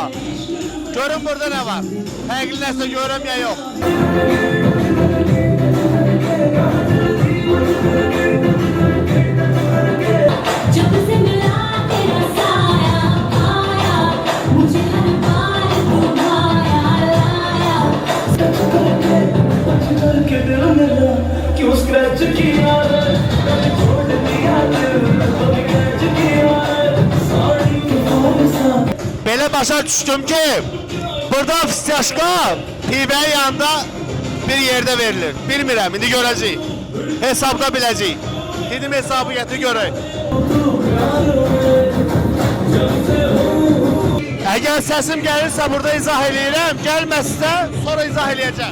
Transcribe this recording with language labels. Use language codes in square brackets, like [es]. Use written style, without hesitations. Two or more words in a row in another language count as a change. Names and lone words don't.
[az] Görün burada nə var. Fərqli nəsə görəm ya yox. [hi] जब से मिला तेरा साया आया मुझे हर बार घुमाया लाया करके दिल मेरा क्यों स्क्रैच किया है मैंने छोड़ दिया दिल कभी क्रैच किया है सॉरी सा [az] Belə başa düşdüm ki, burada fıstiyaşka pivənin yanında bir yerdə verilir. Bilmirəm, indi görəcəyik. Hesabda biləcəyik. Dedim hesabı gətir görək. Əgər səsim gəlirsə burada izah eləyirəm, gəlməzsə sonra izah eləyəcəm.